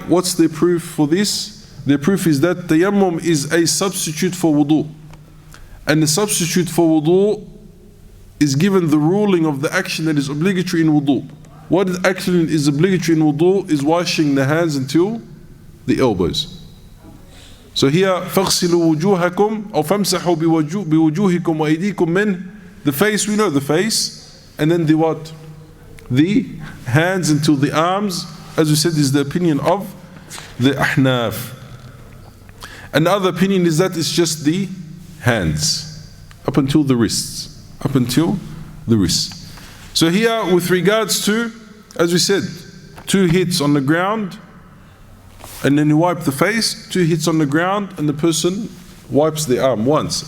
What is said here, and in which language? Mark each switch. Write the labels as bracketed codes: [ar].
[en] What's their proof for this? Their proof is that tayammum is a substitute for wudu. And the substitute for wudu is given the ruling of the action that is obligatory in wudu. What action is obligatory in wudu is washing the hands until the elbows. So here, [ar] فَغْسِلُوا وُجُوهَكُمْ أو فَامْسَحُوا بِوُجُوهِكُمْ وَأَيْدِيكُمْ مِنْ. [en] The face, we know the face. And then the what? The hands until the arms. As we said, is the opinion of the Ahnaf. And the other opinion is that it's just the hands. Up until the wrists. Up until the wrists. So here, with regards to, as we said, 2 hits on the ground, and then you wipe the face, 2 hits on the ground, and the person wipes the arm once.